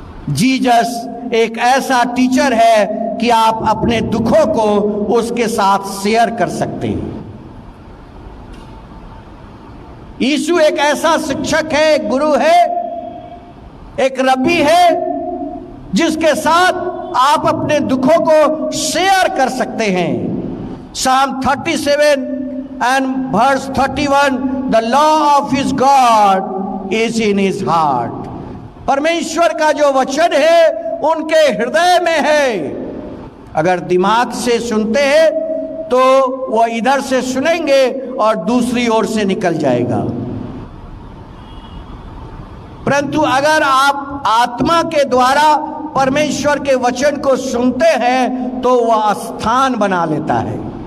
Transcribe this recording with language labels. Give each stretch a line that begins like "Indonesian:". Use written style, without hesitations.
Hindi: Jesus एक ऐसा teacher है कि आप अपने दुखों को उसके साथ शेयर कर सकते हैं। यीशु एक ऐसा शिक्षक है, गुरु है, एक रब्बी है जिसके साथ आप अपने दुखों को शेयर कर सकते हैं।
English: Psalm 37 and verse 31, the law of his God is in his heart.
Hindi: परमेश्वर का जो वचन है उनके हृदय में है। अगर दिमाग से सुनते हैं तो वो इधर से सुनेंगे और दूसरी ओर से निकल जाएगा, परंतु अगर आप आत्मा के द्वारा परमेश्वर के वचन को सुनते हैं तो वह स्थान बना लेता है।